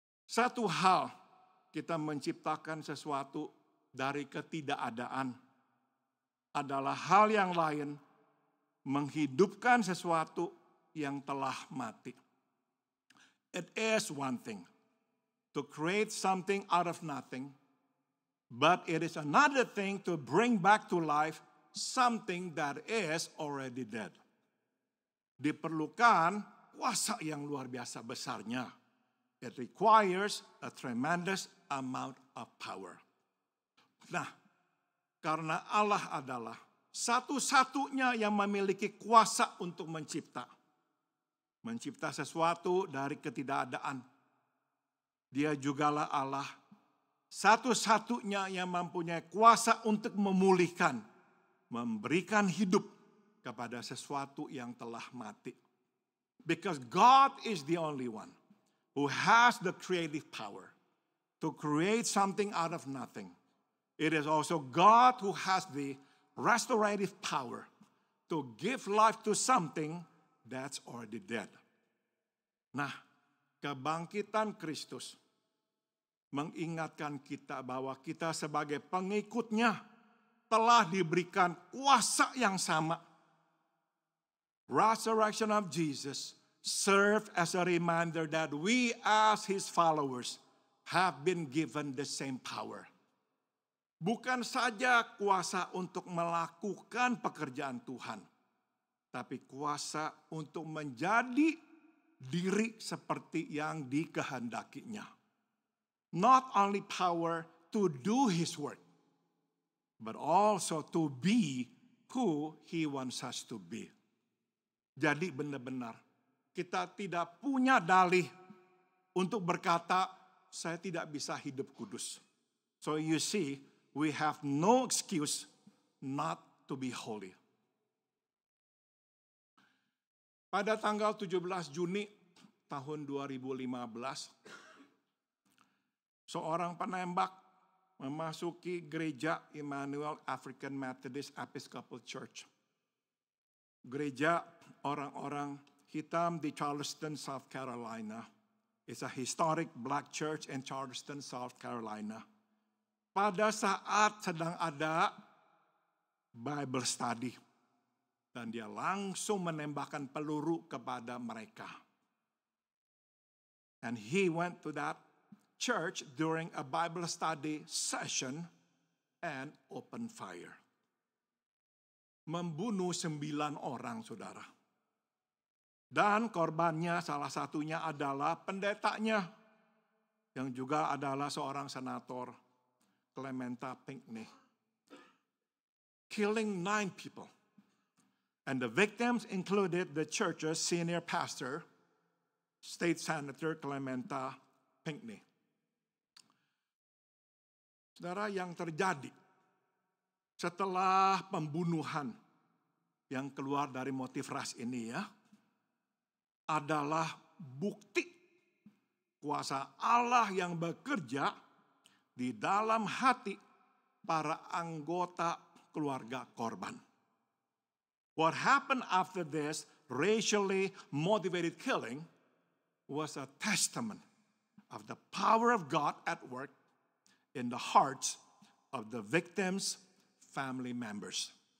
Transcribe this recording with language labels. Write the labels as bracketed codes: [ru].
[id] Satu hal, kita menciptakan sesuatu dari ketidakadaan adalah hal yang lain, menghidupkan sesuatu yang telah mati. [en] It is one thing to create something out of nothing, but it is another thing to bring back to life something that is already dead. [id] Diperlukan kuasa yang luar biasa besarnya. [en] It requires a tremendous amount of power. [id] Nah, karena Allah adalah satu-satunya yang memiliki kuasa untuk mencipta. Mencipta sesuatu dari ketidakadaan. Dia jugalah Allah satu-satunya yang mempunyai kuasa untuk memulihkan, memberikan hidup kepada sesuatu yang telah mati. [en] Because God is the only one who has the creative power to create something out of nothing. It is also God who has the restorative power to give life to something that's already dead. [id] Nah, kebangkitan Kristus mengingatkan kita bahwa kita sebagai pengikutnya telah diberikan kuasa yang sama. [en] Resurrection of Jesus served as a reminder that we as His followers have been given the same power. [id] Bukan saja kuasa untuk melakukan pekerjaan Tuhan, tapi kuasa untuk menjadi diri seperti yang dikehendakinya. [en] Not only power to do His work, but also to be who He wants us to be. [id] Jadi benar-benar kita tidak punya dalih untuk berkata, saya tidak bisa hidup kudus. [en] So you see, we have no excuse not to be holy. [id] Pada tanggal 17 Juni tahun 2015, seorang penembak memasuki gereja Emmanuel African Methodist Episcopal Church. Gereja orang-orang hitam di Charleston, South Carolina. [en] It's a historic black church in Charleston, South Carolina. [id] Pada saat sedang ada Bible study. Dan dia langsung menembakkan peluru kepada mereka. [en] And he went to that church during a Bible study session and opened fire. [id] Membunuh 9 orang, saudara. Dan korbannya salah satunya adalah pendetanya, yang juga adalah seorang senator, Clementa Pinckney. [en] Killing 9 people. And the victims included the church's senior pastor, State Senator Clementa Pinckney. [id] Saudara, yang terjadi setelah pembunuhan yang keluar dari motif ras ini ya, adalah bukti kuasa Allah yang bekerja di dalam hati para anggota keluarga korban. [en] What happened after this racially motivated killing was a testament of the power of God at work in the hearts of the victims' family members.